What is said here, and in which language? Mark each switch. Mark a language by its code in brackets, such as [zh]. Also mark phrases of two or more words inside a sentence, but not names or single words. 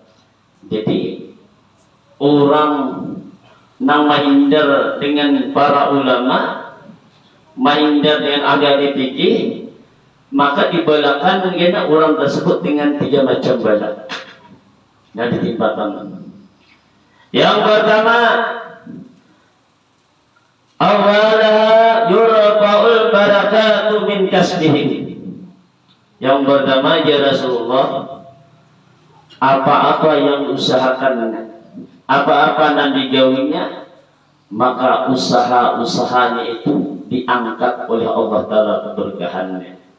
[id] Jadi orang nang mahindar dengan para ulama, mahindar dengan ahli fikih, maka dibalakan dengan orang tersebut dengan 3 macam bala yang ditimpakan. [ar] Yang pertama, أولها يرفع البركة من كسبهم. [id] Yang pertama, [ar] يا رسول الله, [id] apa-apa yang usahakan apa-apa nan digawinya, maka usaha-usahanya itu diangkat oleh [ar] الله تعالى [id] keberkahannya.